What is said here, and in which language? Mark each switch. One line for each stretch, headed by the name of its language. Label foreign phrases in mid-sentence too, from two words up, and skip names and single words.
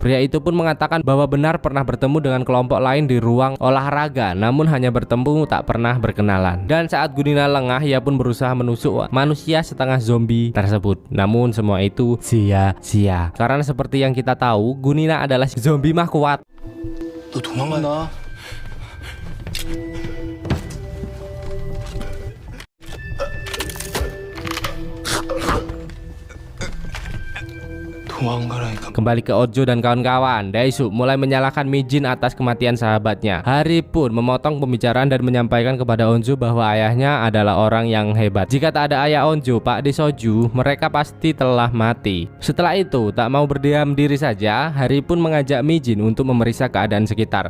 Indonesian: Pria itu pun mengatakan bahwa benar pernah bertemu dengan kelompok lain di ruang olahraga, namun hanya bertemu tak pernah berkenalan. Dan saat Gunina lengah, ia pun berusaha menusuk manusia setengah zombie tersebut. Namun semua itu sia-sia. Karena seperti yang kita tahu, Gunina adalah zombie mah kuat.
Korean: 너 도망간다. 도망가라니까.
Indonesian: Kembali ke Onjo dan kawan-kawan, Daesuk mulai menyalahkan Mijin atas kematian sahabatnya. Hari pun memotong pembicaraan dan menyampaikan kepada Onjo bahwa ayahnya adalah orang yang hebat. Jika tak ada ayah Onjo, Pak De Soju, mereka pasti telah mati. Setelah itu, tak mau berdiam diri saja, Hari pun mengajak Mijin untuk memeriksa keadaan sekitar.